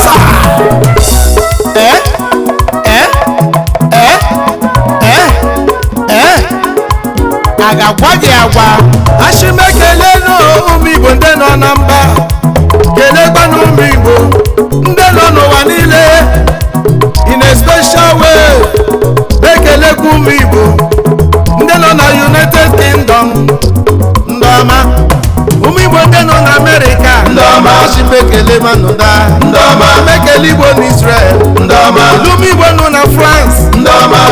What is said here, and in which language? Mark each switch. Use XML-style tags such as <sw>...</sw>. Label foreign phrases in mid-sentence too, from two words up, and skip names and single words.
<ig>sir. Eh? Eh? Eh? Eh? Eh? A ga-agwa gị agwa. Achị m ekele nụ ụmụ Igbo ndị nọ na mba. Kelekwanụ ụmụ Igbo ndị nọ n'ụwa niile.</ig> <en>In a special way,</en> <ig>na-ekelekwa ụmụ Igbo ndị nọ na United Kingdom. Ndị ọma. Ụmụ Igbo ndị nọ na America. Ndị ọma. Achị m ekele manụ da. Ndị ọma. M ekele Igbo na Israel. Ndị ọma. Ụmụ Igbo nọ na France. Ndị ọma.</ig>